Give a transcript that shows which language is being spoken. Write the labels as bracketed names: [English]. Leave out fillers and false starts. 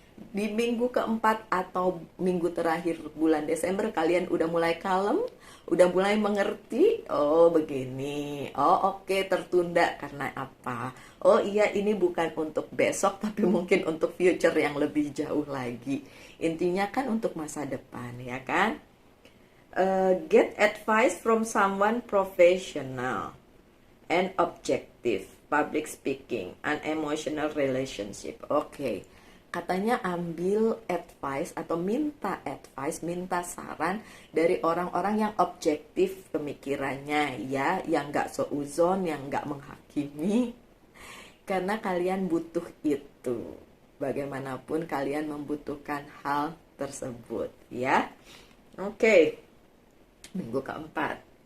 [Indonesian] Di minggu keempat atau minggu terakhir bulan Desember, kalian udah mulai kalem, udah mulai mengerti. Oh begini, oh oke, tertunda karena apa? Oh iya, ini bukan untuk besok tapi mungkin untuk future yang lebih jauh lagi. Intinya kan untuk masa depan ya kan. [English] Get advice from someone professional and objective, public speaking, unemotional relationship. [Indonesian] Oke. Katanya ambil advice atau minta advice, minta saran dari orang-orang yang objektif pemikirannya ya, yang gak seuzon, yang gak menghakimi. Karena kalian butuh itu. Bagaimanapun kalian membutuhkan hal tersebut ya. Oke. Minggu keempat.